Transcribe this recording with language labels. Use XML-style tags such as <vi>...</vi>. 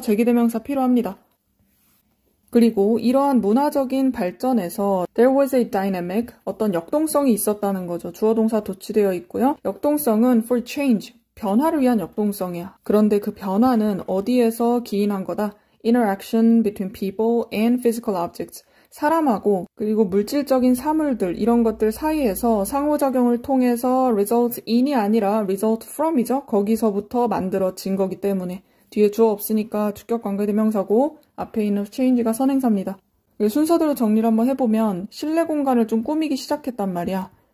<ko>제기대명사 필요합니다. 그리고 이러한 문화적인 발전에서</ko> <en>there was a dynamic,</en> <ko>어떤 역동성이 있었다는 거죠. 주어 동사 도치되어 있고요. 역동성은 for change, 변화를 위한 역동성이야. 그런데 그 변화는 어디에서 기인한 거다?</ko> <en>Interaction between people and physical objects.</en> <ko>사람하고 그리고 물질적인 사물들 이런 것들 사이에서 상호작용을 통해서 result in이 아니라 result from이죠. 거기서부터 만들어진 거기 때문에 뒤에 주어 없으니까 주격 관계대명사고 앞에 있는 change가 선행사입니다. 순서대로 정리를 한번 해보면 실내 공간을 좀 꾸미기 시작했단 말이야.</ko>